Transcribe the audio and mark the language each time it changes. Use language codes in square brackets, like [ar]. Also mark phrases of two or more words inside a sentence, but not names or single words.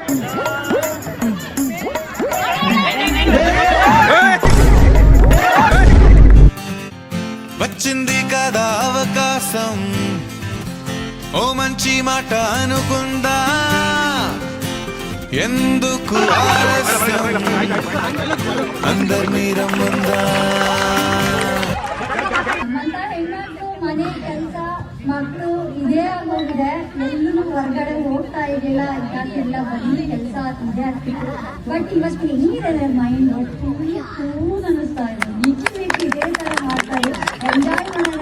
[te] వచ్చింది కదా అవకాశం, ఓ మంచి మాట అనుకుందా, ఎందుకు ఆలస్యం, అందరినీ రమ్మందా. [kn] ಮನೆ ಕೆಲಸ ಮಕ್ಕಳು ಇದೇ ಆಗೋಗಿದೆ. ಎಲ್ಲೂ ಹೊರಗಡೆ ಹೋಗ್ತಾ ಇರಲಿಲ್ಲ, ಇದಕ್ಕೆಲ್ಲ ಬಂದು ಕೆಲಸ ಇದೆ ಆಗ್ತಿತ್ತು. ಬಟ್ ಇವತ್ತು ಹೆಂಗಿದೆ [en] mind cool [kn] ಅನ್ನಿಸ್ತಾ ಇದೆ. ನಿಜ ಇದೇ ತರ ಮಾಡ್ತಾರೆ, ಎಂಜಾಯ್ ಮಾಡೋಣ.